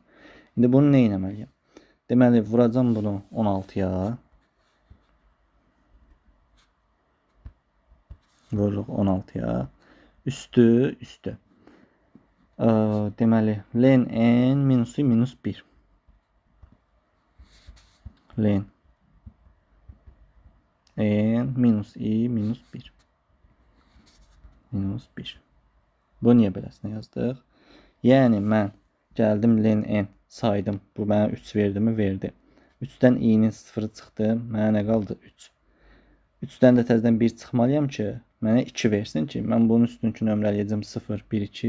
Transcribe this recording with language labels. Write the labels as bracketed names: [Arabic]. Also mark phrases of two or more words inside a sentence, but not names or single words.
[Azerbaijani] İndi bunu nə etməliyəm? Deməli, vuracam bunu 16-ya. Vururuq 16-ya. Üstü. Deməli, len n minusu minus 1. Len n minus i minus 1. Minus 1. Bu niyə beləsinə yazdıq? Yəni mən gəldim len n saydım. Bu mənə 3 verdi mi? Verdi. 3-dən i-nin 0-ı çıxdı. Mənə nə qaldı? 3. 3-dən də təzədən 1 çıxmalıyam ki, mənə 2 versin ki, mən bunun üstünkü nömrələyəcəm 0, 1, 2.